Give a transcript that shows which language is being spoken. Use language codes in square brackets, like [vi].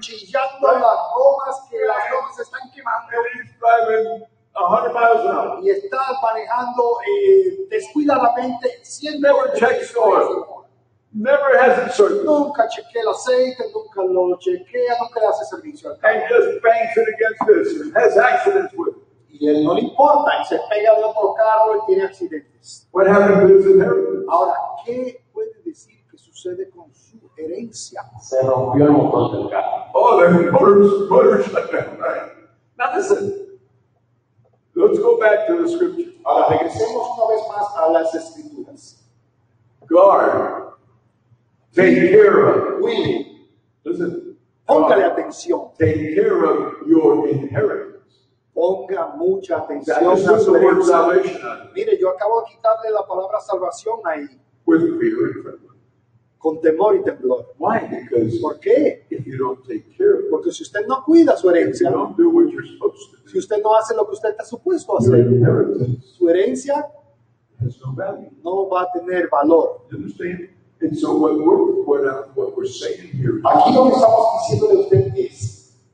[es] chillando las gomas que las gomas se están quemando [en] and he's driving 100 miles an hour. [es] y está manejando descuidadamente 100 [en] Never checks oil. Never has it serviced. [es] Nunca chequea el aceite, nunca lo chequea, nunca le hace servicio al carro. [en] And just bangs it against this and has accidents with it. [es] Y él no le importa, y se pega de otro carro y tiene accidentes. [en] What happened to his inheritance? [es] Ahora, ¿qué puede decir que sucede con su herencia? Se rompió el motor del carro. [en] Oh, the motor shut down, right? Now listen, let's go back to the scripture. [es] Ahora, regresemos una vez más a las escrituras. [en] Guard, take care of, Willy, listen, [es] póngale [en] guard, [es] atención, [en] take care of your inheritance. [es] ponga mucha [en] I [es] atención [en] just [es] a [en] took [es] su [en] the word [es] herencia. [en] salvation out of it, [es] Mire, yo acabo de quitarle la palabra salvación ahí, [en] with fear and trembling. [es] con temor y temblor. [en] Why? Because [es] ¿Por qué? [en] if you don't take care of it, [es] Porque si usted no cuida su [en] if you [es] herencia, [en] don't do what you're supposed to [es] si usted no hace lo que usted está supuesto a [en] do, your [es] hacer, [en] inheritance [es] su herencia [en] has no value. [es] no va a tener valor. [en] You understand? And so what we're saying here is [es] Aquí lo que estamos diciéndole a usted es,